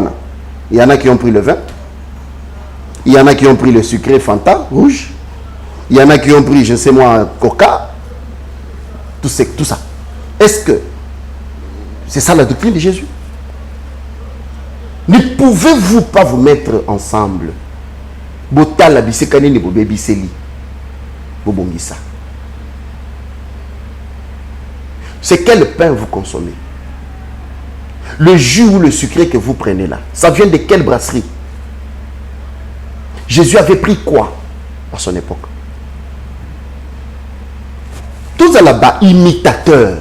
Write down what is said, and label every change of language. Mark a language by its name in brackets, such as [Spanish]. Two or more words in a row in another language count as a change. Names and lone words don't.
[French] Il y en a qui ont pris le vin. Il y en a qui ont pris le sucré Fanta rouge. Il y en a qui ont pris, je sais moi, Coca. Tout ça. Est-ce que c'est ça la doctrine de Jésus? Ne pouvez-vous pas vous mettre ensemble? [Lingala] Botala bisekani ni bobe biseli. Bobongisa. [French] C'est quel pain vous consommez? Le jus ou le sucré que vous prenez là, ça vient de quelle brasserie? Jésus avait pris quoi à son époque? Tous là-bas, imitateurs.